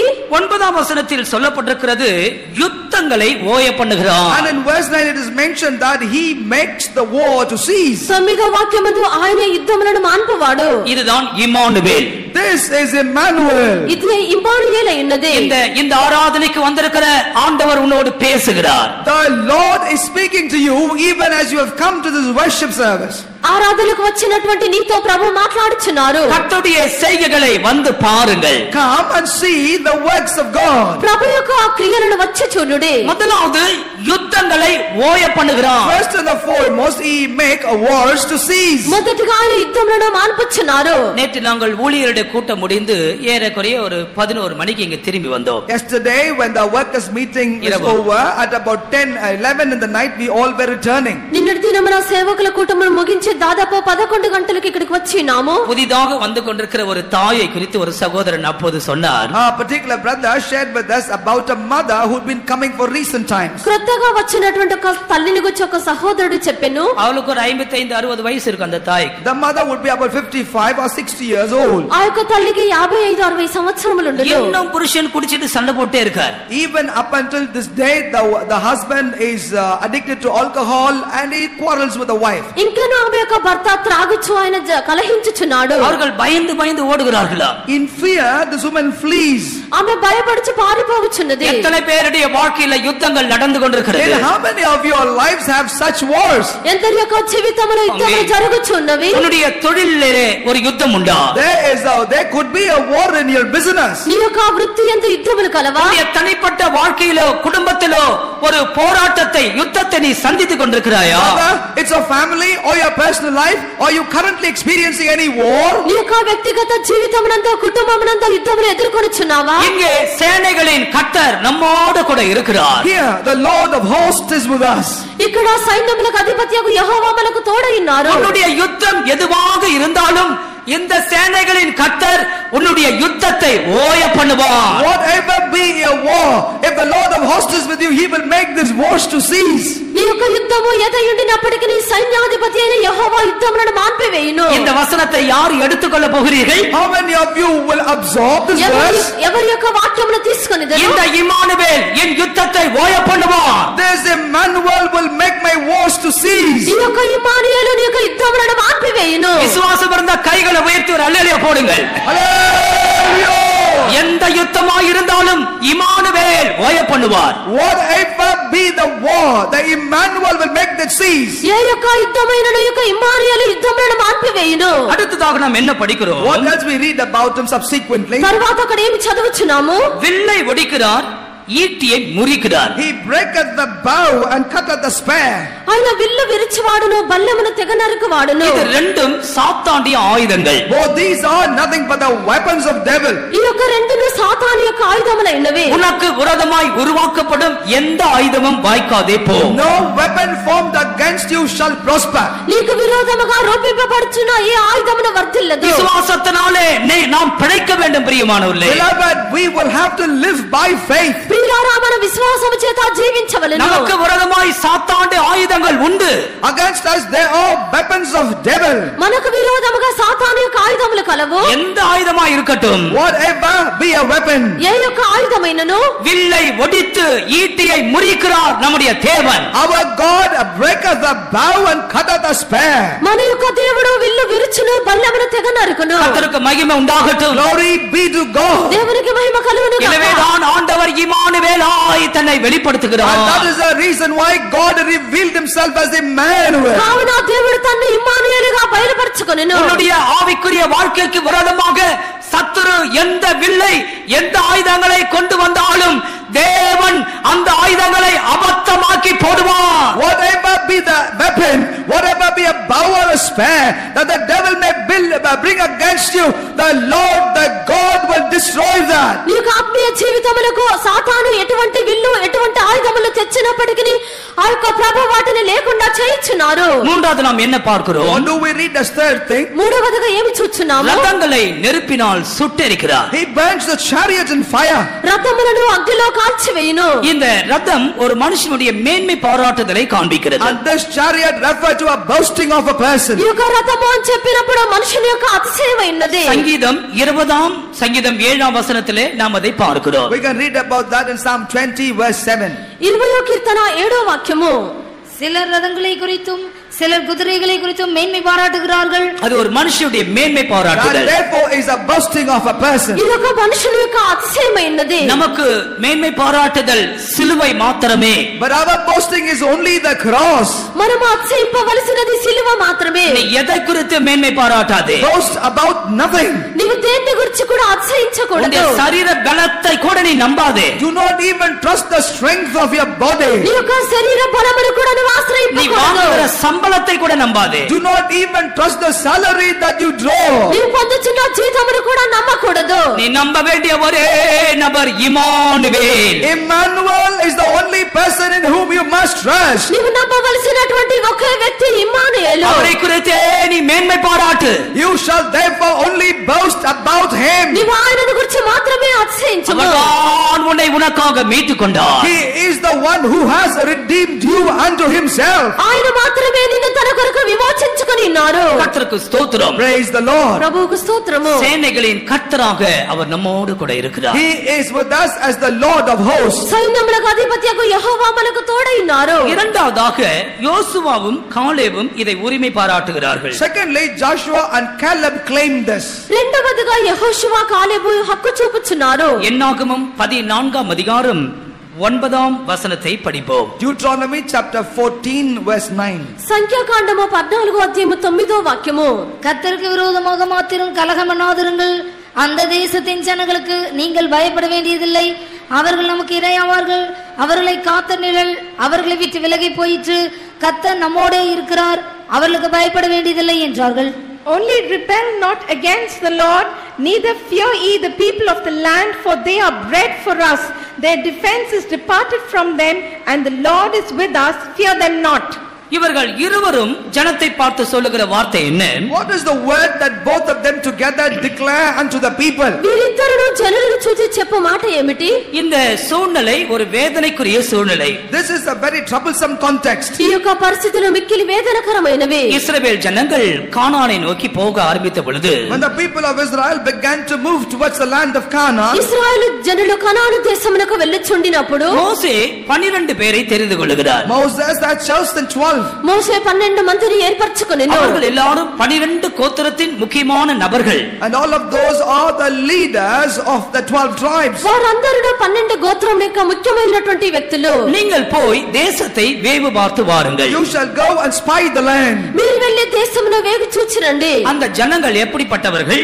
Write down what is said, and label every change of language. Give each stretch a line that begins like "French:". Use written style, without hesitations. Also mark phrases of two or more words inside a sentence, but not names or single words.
Tamil: 9ஆம் வசனத்தில் சொல்லப்பட்டிருக்கிறது யுத்தங்களை ஓய பண்ணுகிறார்.
English: And in verse 9 it is mentioned that he makes the war to cease.
Telugu: 9వ వాక్యమందు ఆయన యుద్ధములను మాన్పువాడు.
Tamil: இதுதான் இம்மானுவேல்.
English: This is Emmanuel.
Telugu: ఇదే ఇమ్మానుయేల్ అయినది.
Tamil: இந்த ఆరాధనకు வந்திருக்கிற ஆண்டவர் உன்னோடு பேசுகிறார்.
English: The Lord is speaking to you even as you have come to this worship service.
Telugu: ఆరాధనకు వచ్చినటువంటి నీతో ప్రభు మాట్లాడుచున్నారు.
Tamil: கர்த்தருடைய செய்கைகளை வந்து பாருங்கள்.
English: Come and see the works of God.
Telugu: ప్రభు యొక్క క్రియలను వచ్చి చూడుడి.
Tamil: முதலாவது யுத்தங்களை ஓய பண்ணுகிறார்.
English: First and the foremost he make a wars to cease.
Telugu: మొదటిగా ఆయన యుద్ధములను మాన్పుచున్నారు.
Tamil: நேற்று நாங்கள் ஊழியருடைய கூட்டம் முடிந்து ஏறக்குறைய ஒரு 11 மணிக்கு இங்க திரும்பி வந்தோம்.
English: Yesterday when the workers meeting is over at about 10-11 in the night we all were returning.
Telugu: నిన్నటి దినమున సేవకుల కూటమును ముగించి దాదాపు 11 గంటలకు ఇక్కడికి వచ్చినాము.
Tamil: புதிதாக வந்து கொண்டிருக்கிற ஒரு தாயை குறித்து ஒரு சகோதரன் அப்போது சொன்னார்.
English: A particular brother shared with us about a mother who had been coming for recent times.
Telugu: క్రొత్తగా వచ్చినటువంటి ఒక తల్లిని గురించి ఒక సహోదరుడు చెప్పెను.
Tamil: அவளுக்கு ஒரு 55-60 வயசு இருக்கு அந்த தாய்க்கு.
English: The mother would be about 55 or 60 years old.
Telugu: ఆ యొక్క తల్లికి 55-60 సంవత్సరములు ఉండును.
Tamil: இன்னும் புருஷன் குடிச்சிட்டு சண்டை போட்டே இருக்கார்.
English: Even up until this day the husband is addicted to alcohol and he quarrels with the wife.
Telugu: ఇంకను ఆమె యొక్క భర్త త్రాగుచు ఆయన కలహించుచున్నాడు.
Tamil: அவர்கள் பயந்து பயந்து ஓடுகிறார்களா?
English: In fear this woman flees.
Telugu: ఆమె భయపడుచు పారిపోవచ్చున్నది.
Tamil: எத்தனை பேருடைய வாழ்க்கையில யுத்தங்கள் நடந்து கொண்டிருக்கிறது?
English: In how many of your lives have such wars?
Telugu: ఎందరి యొక్క జీవితంలో యుద్ధములు జరుగుచున్నవి?
Tamil: உன்னுடைய தொழிலிலே ஒரு யுத்தம் உண்டா?
English: There could be a war in your business.
Telugu: నీ యొక్క వృత్తి యందు యుద్ధములు కలవా?
Tamil: உன்னுடைய தனிப்பட்ட வாழ்க்கை வாழ்க்கையிலோ குடும்பத்திலோ ஒரு போராட்டத்தை யுத்தத்தை நீ சந்தித்துக் கொண்டிருக்கிறாயா?
English: Whether it's a family or your personal life, or you currently experiencing any war,
Telugu: నీ యొక్క వ్యక్తిగత జీవితమునందు కుటుంబమునందు యుద్ధమును ఎదుర్కొనుచున్నావా?
Tamil: இங்கே சேனைகளின் கர்த்தர் நம்மோடு கூட இருக்கிறார்.
English: here the Lord of hosts is with us.
Telugu: ఇక్కడ సైన్యములకు అధిపతియగు యెహోవా మనకు తోడై ఉన్నారు.
Tamil: உன்னுடைய யுத்தம் எதுவாக இருந்தாலும் இந்த சேனைகளின் கர்த்தர் உன்னுடைய யுத்தத்தை ஓய பண்ணுவார்.
English: Whatever be your war, if the Lord of hosts is with you, he will make this wars to cease.
Telugu: నీ యొక్క యుద్ధము ఏదైయుండినప్పటికీ నీ సైన్యాధిపతి అయిన యెహోవా యుద్ధములను మాన్పివేయును.
Tamil: இந்த వచనத்தை யார் எடுத்துக்கொள்ள போகிறீர்கள்?
English: How many of you will absorb this verse?
Telugu: ఎవరి యొక్క వాక్యమును తీసుకొనిదరు?
Tamil: இந்த இம்மானுவேல் என் யுத்தத்தை ஓய பண்ணுவார்.
English: This Emmanuel will make my wars to cease.
Telugu: ఈ యొక్క ఇమ్మానుయేలు నీ యొక్క యుద్ధములను మాన్పివేయును.
Tamil: விசுவாசம் இருந்த கைகளை உயர்த்தி ஒரு அல்லேலூயா போடுங்கள்.
English: Hallelujah!
Tamil: எந்த யுத்தமாய் இருந்தாலும் இம்மானுவேல் ஓய பண்ணுவார்.
English: Whatever be the war, the Emmanuel will make that cease.
Telugu: ఏ యొక్క యుద్ధమైనను యొక్క ఇమ్మానుయేలు యుద్ధములను మాన్పివేయును.
Tamil: அடுத்ததாக நாம் என்ன படிக்கிறோம்?
English: What else we read about him subsequently?
Telugu: తర్వాత అక్కడ ఏమి చదువుచున్నాము?
Tamil: வில்லை ஒடிக்கிறார், ஈட்டியை முறிக்கிறார்.
English: He breaketh the bow and cutteth the spear.
Telugu: ఆయన విల్లు విరిచివాడును బల్లెమును తెగ నరుకువాడును.
Tamil: இது ரெண்டும் சாத்தானுடைய ஆயுதங்கள்.
English: Both these are nothing but the weapons of devil.
Telugu: ఈ యొక్క రెండును సాతాను యొక్క ఆయుధములైనవి.
Tamil: உனக்கு விரோதமாய் உருவாக்கப்படும் எந்த ஆயுதமும் வாய்க்காதே போ.
English: No weapon formed against you shall prosper.
Telugu: నీకు విరోధముగా రూపింపబడుచున్న ఏ ఆయుధమును వర్ధిల్లదు.
Tamil: விசுவாசத்தினாலே நாம் பிழைக்க வேண்டும் பிரியமானவர்களே.
English: Beloved, we will have to live by faith.
Telugu: ప్రియులారా మన విశ్వాసము చేత జీవించవలెను.
Tamil: நமக்கு விரோதமாய் சாத்தானுடைய ஆயுதங்கள் உண்டு.
English: Against us there are weapons of devil.
Telugu: మనకు విరోధముగా సాతాను యొక్క ఆయుధములు కలవు.
Tamil: எந்த ஆயுதமாய் இருக்கட்டும்,
English: Whatever be a weapon.
Telugu: ఏ యొక్క ఆయుధమైనను
Tamil: வில்லை ஒடித்து ஈட்டியை முறிக்கிறார் நம்முடைய தேவன்.
English: Our God breaketh the bow and cutteth the spear.
Telugu: మన యొక్క దేవుడు విల్లు విరుచును బల్లెమును తెగ నరుకును.
Tamil: கர்த்தருக்கு மகிமை உண்டாகட்டும்.
English: Glory be to God.
Telugu: దేవునికి మహిమ కలుగును గాక.
Tamil: எனவேதான் ஆண்டவர் இம்மானுவேலாய் தன்னை
English: And
Tamil: வெளிப்படுத்துகிறார்.
English: that is the reason why God revealed himself as Emmanuel.
Telugu: కావున దేవుడు తన్ను ఇమ్మానుయేలుగా బయలుపరచుకొనెను.
Tamil: உன்னுடைய ஆவிக்குரிய வாழ்க்கைக்கு விரோதமாக சத்துரு எந்த வில்லை எந்த ஆயுதங்களை கொண்டு வந்தாலும் தேவன் அந்த ஆயுதங்களை அபத்தமாக்கி போடுவார்.
English: Whatever be the weapon, whatever be a bow or a spear that the devil may bring against you, the Lord, the God will destroy that.
Telugu: నీకు ఆత్మీయ జీవితములకు సాతాను ఎటువంటి విల్లు ఎటువంటి ఆయుధములు తెచ్చినప్పటికీ ఆ యొక్క ప్రభు వాటిని లేకుండా చేయించున్నారు.
Tamil: மூன்றாவது நாம் என்ன பார்க்கிறோம்?
English: What do we read as third thing?
Telugu: మూడవదిగా ఏమి చూస్తున్నాము?
Tamil: ரதங்களை நெருப்பினால் சுட்டெரிக்கிறார்.
English: He burns the chariots in fire.
Telugu: రథములను అగ్నిలో కాల్చివేయును.
Tamil: இந்த ரதம் ஒரு மனுஷனுடைய மேன்மை பாராட்டுதலை காண்பிக்கிறது.
English: And this chariot referred to a boasting of a person.
Telugu: ఈ యొక్క రథము అని చెప్పినప్పుడు మనుషుని యొక్క అతిశయమైనది.
Tamil: சங்கீதம் 20 சங்கீதம் 7 வசனத்திலே நாம் அதை பார்க்கிறோம்.
English: We can read about that in Psalm 20 verse 7.
Telugu: 20వ కీర్తన 7వ వాక్యము.
Tamil: சிலர் ரதங்களை குறித்தும் சிலர் குதிரைகளை குறித்தும் மேன்மை பாராட்டுகிறார்கள். அது ஒரு மனுஷனுடைய மேன்மை
English: And
Tamil: பாராட்டுதல்.
English: therefore is a boasting of a person.
Telugu: ఇది ఒక మనుషుని యొక్క అతిశయమైనది.
Tamil: நமக்கு மேன்மை பாராட்டுதல் சிலுவை மாத்திரமே.
English: But our boasting is only the cross.
Telugu: మనము అతిశయింపవలసినది సిలువ మాత్రమే.
Tamil: நீ எதை குறித்து மேன்மை பாராட்டாதே.
English: Boast about nothing.
Telugu: నీవు దేన్ని గురించి కూడా అతిశయించకూడదు.
Tamil: உன்னுடைய சரீர பலத்தை கூட நீ நம்பாதே.
English: Do not even trust the strength of your body.
Telugu: నీ యొక్క శరీర బలమును కూడా నువ్వు
Tamil: நீ
Telugu: ఆశ్రయించకూడదు.
Tamil: வாங்குகிற சம்பளத்தை கூட நம்பாதே.
English: Do not even trust the salary that you draw.
Telugu: నీవు పొందుచున్న జీతమును కూడా నమ్మకూడదు.
Tamil: நீ நம்ப வேண்டிய ஒரே நபர் இம்மானுவேல்.
English: Emmanuel is the only person in whom you must trust.
Telugu: నీవు నమ్మవలసినటువంటి ఒకే వ్యక్తి ఇమ్మానుయేలు.
Tamil: அவரை குறித்தே நீ மேன்மை பாராட்டு.
English: You shall therefore only boast about him.
Telugu: నీవు ఆయనను గురించి మాత్రమే అతిశయించుము.
Tamil: அவர்தான் உன்னை உனக்காக மீட்டுக் கொண்டார்.
English: He is the one who has redeemed you unto himself.
Telugu: ఆయన మాత్రమే నిన్ను తన కొరకు విమోచించుకొని ఉన్నారు.
Tamil: கர்த்தருக்கு ஸ்தோத்திரம்.
English: Praise the Lord.
Telugu: ప్రభువుకు స్తోత్రము.
Tamil: சேனைகளின் கர்த்தராக அவர் நம்மோடு கூட இருக்கிறார்.
English: He is with us as the Lord of hosts.
Telugu: సైన్యములకు అధిపతియగు యెహోవా మనకు తోడై ఉన్నారు.
Tamil: இரண்டாவதாக யோசுவாவும் காலேபும் இதை உரிமை பாராட்டுகிறார்கள்.
English: Secondly, Joshua and Caleb claimed this.
Telugu: రెండవదిగా యెహోషువ కాలేబు హక్కు చూపుచున్నారు.
Tamil: என்னாகமம் 14 அதிகாரம் 9 வசனத்தை படிப்போம்.
English: Deuteronomy chapter 14 verse 9.
Telugu: సంఖ్యాకాండము 14వ అధ్యాయము 9వ వాక్యము.
Tamil: கர்த்தருக்கு விரோதமாக மாத்திரம் கலகம் பண்ணாதிருங்கள். அந்த தேசத்தின் ஜனங்களுக்கு நீங்கள் பயப்பட வேண்டியதில்லை. அவர்கள் நமக்கு இரையாவார்கள். அவர்களை காத்த நிழல் அவர்களை விட்டு விலகி போயிற்று. கர்த்தர் நம்மோடே இருக்கிறார், அவர்களுக்கு பயப்பட வேண்டியதில்லை என்றார்கள்.
English: Only rebel not against the Lord, neither fear ye the people of the land, for they are bread for us. Their defense is departed from them, and the Lord is with us. Fear them not.
Tamil: இவர்கள் இருவரும் ஜனத்தை பார்த்து சொல்லுகிற வார்த்தை என்ன?
English: What is the word that both of them together declare unto the people?
Telugu: వీరిద్దరూ జనులను చూసి చెప్పు మాట ఏమిటి?
Tamil: இந்த సూழ்நிலை ஒரு வேதனைக்குரிய సూழ்நிலை.
English: This is a very troublesome context.
Telugu: ఈ యొక్క పరిస్థితులు మిక్కిలి వేదనకరమైనవి.
Tamil: இஸ்ரவேல் ஜனங்கள் கானானை நோக்கி போக ஆரம்பித்த பொழுது,
English: When the people of Israel began to move towards the land of Canaan,
Telugu: ఇశ్రాయేలు జనులు కనాను దేశమునకు వెళ్ళుచుండినప్పుడు
Tamil: மோசே 12 பேரை தெரிந்து கொள்கிறார்.
English: Moses had chosen 12.
Telugu: మోషే 12 మందిని ఏర్పరచుకొనెను.
Tamil: அவர்கள் எல்லாரும் 12 கோத்திரத்தின் முக்கியமான நபர்கள்.
English: And all of those are the leaders of the 12 tribes.
Telugu: వారందరూ 12 గోత్రం యొక్క ముఖ్యమైనటువంటి వ్యక్తులు.
Tamil: நீங்கள் போய் தேசத்தை வேவு பார்த்து வாருங்கள்.
English: You shall go and spy the land.
Telugu: మీరు వెళ్ళి దేశమును వేగు చూచిరండి.
Tamil: அந்த ஜனங்கள் எப்படிப்பட்டவர்கள்?